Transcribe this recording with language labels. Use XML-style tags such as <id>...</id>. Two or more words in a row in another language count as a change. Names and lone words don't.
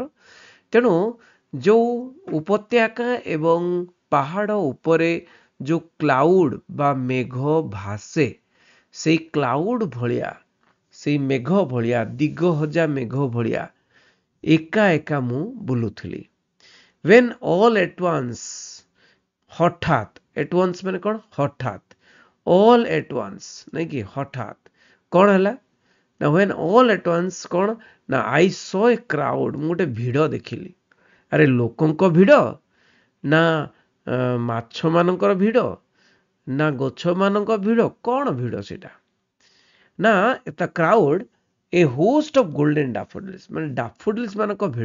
<or>ତେଣୁ ଯେଉଁ ଉପତ୍ୟକା ଏବଂ ପାହାଡ଼ ଉପରେ ଯେଉଁ କ୍ଲାଉଡ୍ ବା ମେଘ ଭାସେ ସେଇ କ୍ଲାଉଡ୍ ଭଳିଆ ସେଇ ମେଘ ଭଳିଆ ଦିଗହଜା ମେଘ ଭଳିଆ ଏକା ଏକା ମୁଁ ବୁଲୁଥିଲି।</or> <en>when all at once ହଠାତ୍ at once</en> <or>ମାନେ କ'ଣ ହଠାତ୍</or> <en>all at once</en> <or>ନାଇଁ କି ହଠାତ୍ କ'ଣ ହେଲା ନା</or> <en>when all at once</en> <or>କ'ଣ ନା</or> <en>I saw a crowd</en> <or>ମୁଁ ଗୋଟେ ଭିଡ଼ ଦେଖିଲି। ଆରେ ଲୋକଙ୍କ ଭିଡ଼ ନା ମାଛମାନଙ୍କର ଭିଡ଼ ନା ଗଛମାନଙ୍କ ଭିଡ଼ କ'ଣ ଭିଡ଼ ସେଇଟା ନା ତା</or> <en>crowd a host of golden daffodils</en> <or>ମାନେ ଡାଫୋଡିଲ୍ସ ମାନଙ୍କ ଭିଡ଼।</or>